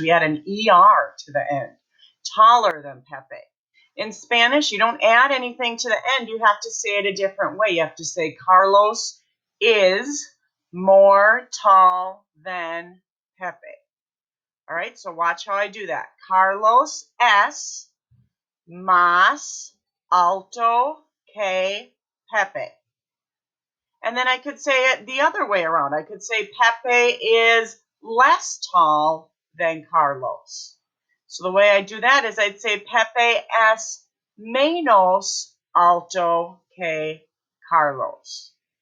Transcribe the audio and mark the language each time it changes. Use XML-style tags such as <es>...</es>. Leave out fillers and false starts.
<en>We add an ER to the end. Taller than Pepe. In Spanish, you don't add anything to the end. You have to say it a different way. You have to say Carlos is more tall than Pepe. All right, so watch how I do that.</en> <es>Carlos es más alto que Pepe.</es> <en>And then I could say it the other way around. I could say Pepe is less tall than Carlos. So the way I do that is I'd say Pepe</en> <es>es menos alto que Carlos.</es>